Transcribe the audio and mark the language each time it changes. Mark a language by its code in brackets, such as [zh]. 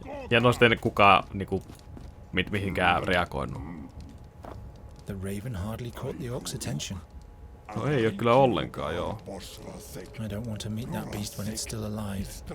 [fi] Ja noista ei kukaan niinku mihinkään reagoinut. [en] The raven hardly caught the orc's attention. [fi] No ei oo kyllä ollenkaan, joo. [en] I don't want to meet that beast when it's still alive.